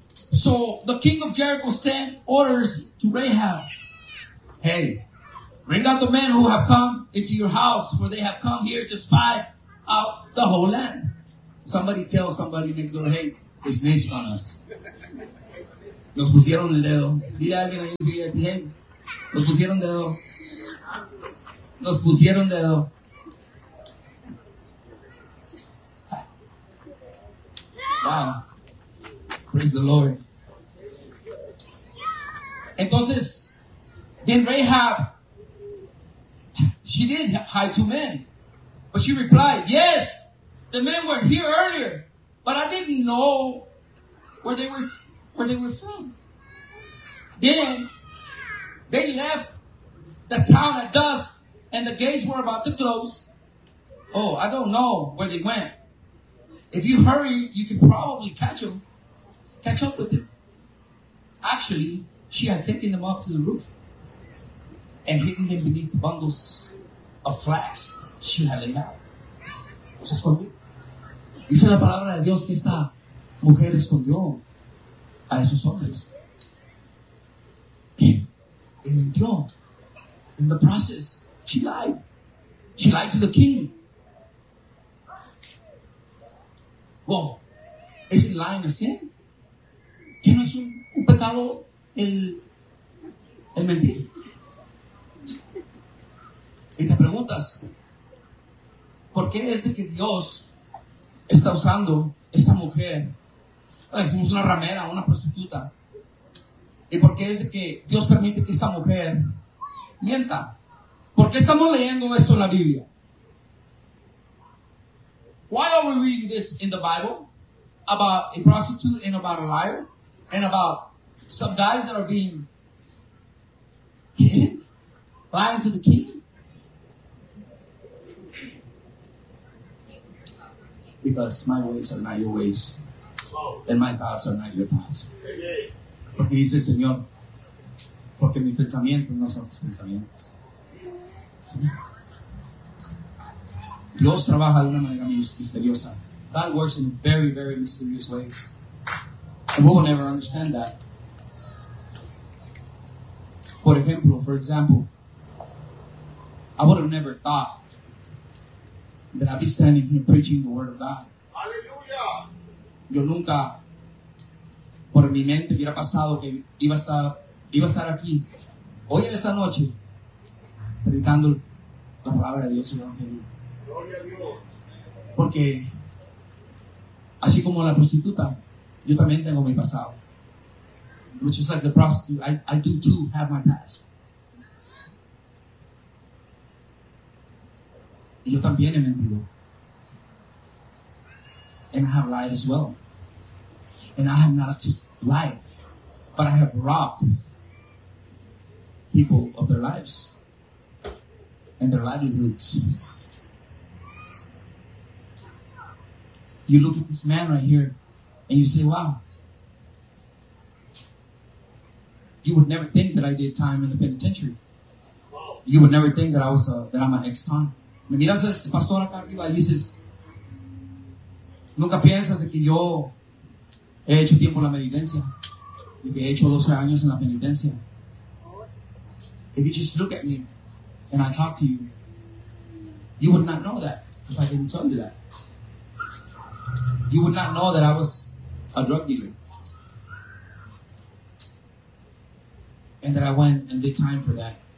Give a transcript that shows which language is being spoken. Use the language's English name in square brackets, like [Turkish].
[English] So the king of Jericho sent orders to Rahab. Hey, bring out the men who have come into your house, for they have come here to spy out the whole land. Somebody tell somebody next door, hey, they snitched on us. [Spanish] Nos pusieron el dedo. Dile a alguien ahí enseguida, hey, nos pusieron dedo. Nos pusieron dedo. [English] Wow. Praise the Lord. Entonces, then Rahab, she did hide two men. But she replied, yes, the men were here earlier, but I didn't know where they were from. Then they left the town at dusk and the gates were about to close. Oh, I don't know where they went. If you hurry, you can probably catch up with them. Actually, she had taken them up to the roof and hidden them beneath the bundles of flax she had laid out. [Spanish] Se escondió. Dice la palabra de Dios que esta mujer escondió a esos hombres. Y mintió. [English] In the process, she lied. She lied to the king. Well, isn't lying a sin? [Spanish] ¿Qué no es un pecado el mentir? Y te preguntas, ¿por qué es que Dios está usando esta mujer? Decimos una ramera, una prostituta. ¿Y por qué es que Dios permite que esta mujer mienta? ¿Por qué estamos leyendo esto en la Biblia? [English] Why are we reading this in the Bible about a prostitute and about a liar and about some guys that are being hidden, lying to the king? Because my ways are not your ways, and my thoughts are not your thoughts. [Spanish] Porque dice el Señor, porque mis pensamientos no son tus pensamientos. ¿Sí? Dios trabaja de una manera misteriosa. [English] God works in very, very mysterious ways. And we will never understand that. For example, I would have never thought that I'd be standing here preaching the word of God. Hallelujah. [Spanish] Yo nunca por mi mente hubiera pasado que iba a estar aquí hoy en esta noche predicando la palabra de Dios en el Evangelio. Porque así como la prostituta, yo también tengo mi pasado. [English] Which is like the prostitute, I do too have my past. [Spanish] Y yo también he mentido. [English] And I have lied as well. And I have not just lied, but I have robbed people of their lives and their livelihoods. You look at this man right here and you say, wow, you would never think that I did time in the penitentiary. You would never think that I was that I'm an ex-con. [Spanish] Me miras a este pastor acá arriba y dices, nunca piensas de que yo he hecho tiempo en la penitencia, de que he hecho 12 años en la penitencia. [English] If you just look at me and I talk to you, you would not know that if I didn't tell you that. You would not know that I was a drug dealer and that I went and did time for that.